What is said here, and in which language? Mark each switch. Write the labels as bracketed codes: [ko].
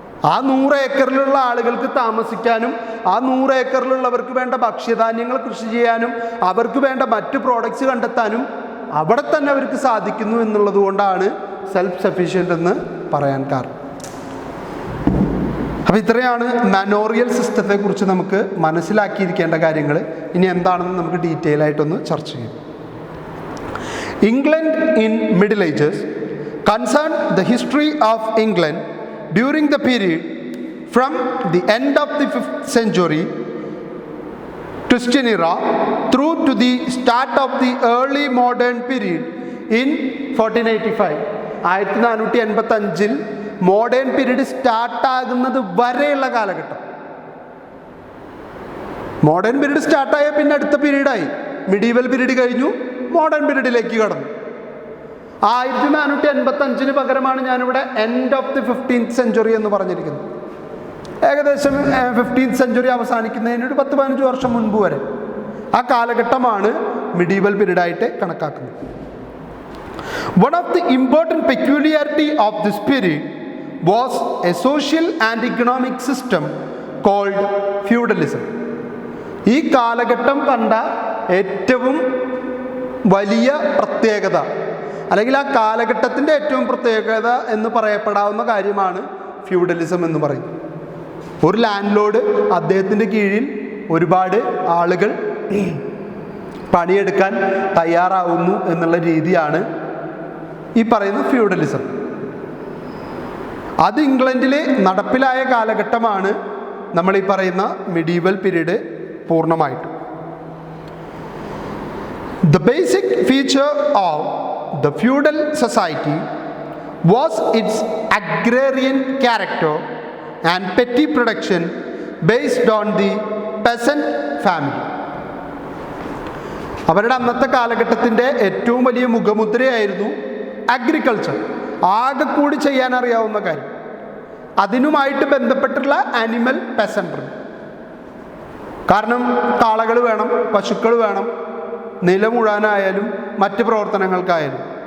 [ml] ആ 100 acreലുള്ള ആളുകൾക്ക് താമസിക്കാനും ആ 100 acreലുള്ളവർക്ക് വേണ്ട ഭക്ഷ്യധാന്യങ്ങൾ കൃഷി ചെയ്യാനും അവർക്ക് വേണ്ട മറ്റ് പ്രോഡക്ട്സ് കണ്ടെത്താനും അവിടെ തന്നെ അവർക്ക് സാധിക്കുന്നു എന്നുള്ളത് കൊണ്ടാണ് സെൽഫ് സഫീഷ്യൻ്റ് എന്ന് പറയാൻ കാരണം. അപ്പോൾ ഇത്രയാണ് മാനോറിയൽ സിസ്റ്റത്തെക്കുറിച്ച് നമുക്ക് മനസ്സിലാക്കിയിരിക്കേണ്ട കാര്യങ്ങൾ. ഇനി എന്താണെന്ന് നമുക്ക് ഡീറ്റെയിൽ ആയിട്ടൊന്ന് ചർച്ച ചെയ്യാം. [en] England in Middle Ages concerned the history of England during the period from the end of the 5th century Christian era through to the start of the early modern period in 1485. [ml] 1485 modern period സ്റ്റാർട്ടാകുന്നത് വരെയുള്ള കാലഘട്ടം. Modern period സ്റ്റാർട്ടായ പിന്നെ അടുത്ത പീരീഡായി. Medieval period കഴിഞ്ഞു, modern പീരീഡിലേക്ക് കടന്നു. 1485 പകരമാണ് ഞാനിവിടെ [en] end of the 15th century [ml] എന്ന് പറഞ്ഞിരിക്കുന്നത്. ഏകദേശം 15th century അവസാനിക്കുന്നതിന് ഒരു 10-15 വർഷം മുൻപ് വരെ ആ കാലഘട്ടമാണ് മിഡീവൽ പീരീഡായിട്ട് കണക്കാക്കുന്നത്. [en] One of the important peculiarity of this period was a social and economic system called feudalism. [ml] ഈ കാലഘട്ടം കണ്ട ഏറ്റവും വലിയ പ്രത്യേകത അല്ലെങ്കിൽ ആ കാലഘട്ടത്തിൻ്റെ ഏറ്റവും പ്രത്യേകത എന്ന് പറയപ്പെടാവുന്ന കാര്യമാണ് ഫ്യൂഡലിസം എന്ന് പറയും. ഒരു ലാൻഡ് ലോഡ് അദ്ദേഹത്തിൻ്റെ കീഴിൽ ഒരുപാട് ആളുകൾ പണിയെടുക്കാൻ തയ്യാറാവുന്നു എന്നുള്ള രീതിയാണ് ഈ പറയുന്ന ഫ്യൂഡലിസം. അത് ഇംഗ്ലണ്ടിൽ നടപ്പിലായ കാലഘട്ടമാണ് നമ്മൾ ഈ പറയുന്ന മിഡീവൽ പീരീഡ് പൂർണ്ണമായിട്ടും. [en] The basic feature of the feudal society was its agrarian character and petty production based on the peasant family. [ml] അവരുടെ അന്നത്തെ കാലഘട്ടത്തിൻ്റെ ഏറ്റവും വലിയ മുഖമുദ്രയായിരുന്നു അഗ്രികൾച്ചർ, ആകെ കൂടി ചെയ്യാൻ അറിയാവുന്ന കാര്യം. അതിനുമായിട്ട് ബന്ധപ്പെട്ടുള്ള ആനിമൽ പെസൻട്രി. കാരണം കാളകൾ വേണം, പശുക്കൾ വേണം, നിലമുഴാനായാലും മറ്റ് പ്രവർത്തനങ്ങൾക്കായാലും.